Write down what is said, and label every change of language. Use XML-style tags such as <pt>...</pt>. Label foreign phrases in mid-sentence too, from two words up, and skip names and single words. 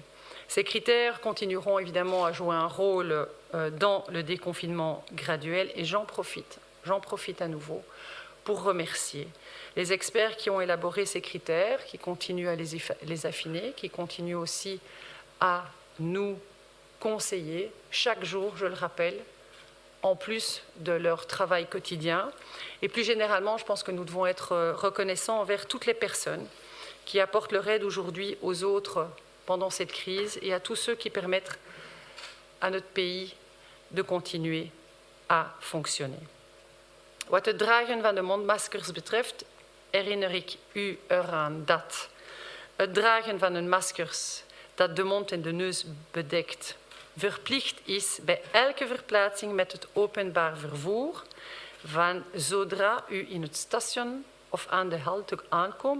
<fr>Ces critères continueront évidemment à jouer un rôle dans le déconfinement graduel et j'en profite à nouveau pour remercier les experts qui ont élaboré ces critères, qui continuent à les affiner, qui continuent aussi à nous conseiller chaque jour, je le rappelle, en plus de leur travail quotidien. Et plus généralement, je pense que nous devons être reconnaissants envers toutes les personnes qui apportent leur aide aujourd'hui aux autres pendant cette crise et à tous ceux qui permettent à notre pays de continuer à fonctionner.</fr> <nl>Wat het dragen van de mondmaskers betreft, herinner ik u eraan dat het dragen van een maskers dat de mond en de neus bedekt verplicht is bij elke verplaatsing met het openbaar vervoer van zodra u in het station of aan de halte aankomt.</nl>